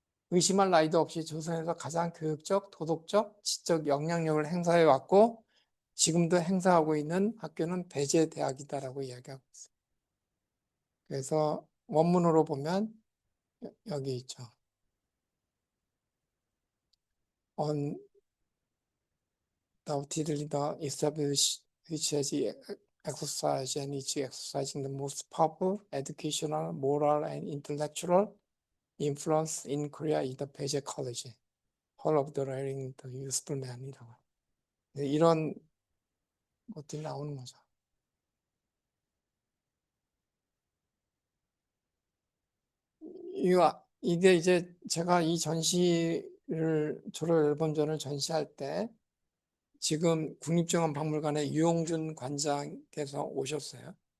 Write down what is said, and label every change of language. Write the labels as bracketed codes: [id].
[ko] 의심할 나위도 없이 조선에서 가장 교육적, 도덕적, 지적 영향력을 행사해 왔고 지금도 행사하고 있는 학교는 배제 대학이다라고 이야기하고 있어요. 그래서 원문으로 보면 여기 있죠. [en] Undoubtedly the established which has exercised and is exercising the most powerful educational, moral, and intellectual influence in Korea is the Beje College. Hall of the Rising the Useful Man이라고. [ko] 이런 것들이 나오는 거죠. 이게 이제 제가 이 전시를 졸업 앨범전을 전시할 때 지금 국립중앙박물관에 유용준 관장께서 오셨어요.